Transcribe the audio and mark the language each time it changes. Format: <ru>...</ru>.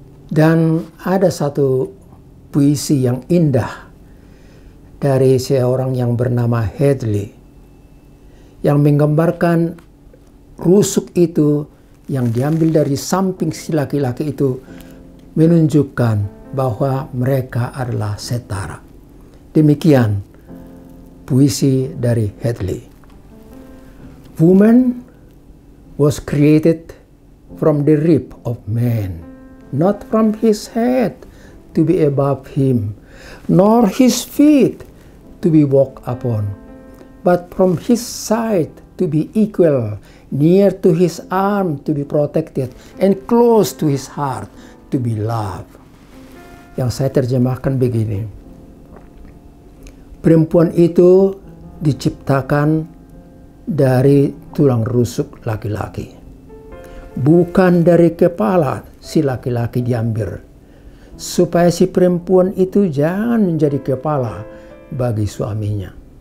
<id>Dan ada satu puisi yang indah dari seorang yang bernama Hadley yang menggambarkan rusuk itu yang diambil dari samping si laki-laki itu menunjukkan bahwa mereka adalah setara. Demikian puisi dari Hadley.</id> <en>Woman was created from the rib of man, not from his head to be above him, nor his feet to be walked upon, but from his side to be equal, near to his arm to be protected, and close to his heart to be loved.</en> <id>Yang saya terjemahkan begini, perempuan itu diciptakan dari tulang rusuk laki-laki, bukan dari kepala si laki-laki diambil, supaya si perempuan itu jangan menjadi kepala bagi suaminya.</id>